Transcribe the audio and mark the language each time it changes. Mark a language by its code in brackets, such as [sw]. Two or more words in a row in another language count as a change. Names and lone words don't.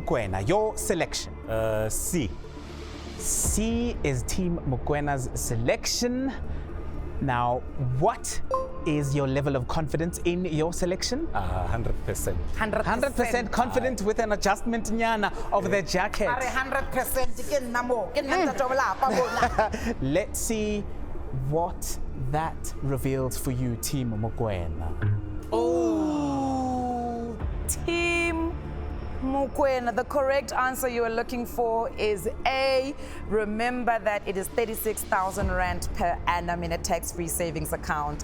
[en] Team Mokoena, your selection. C. C is Team Mokwena's selection. Now, what is your level of confidence in your selection? 100%. 100% confident with an adjustment nyana of the jacket. [tn] Are 100% ke nna mo, ke nna ntate wa lapa bona. [en] Let's see what that reveals for you, Team Mokwena. Oh, Team Mokwena, the correct answer you are looking for is A. Remember that it is 36,000 rand per annum in a tax-free savings account.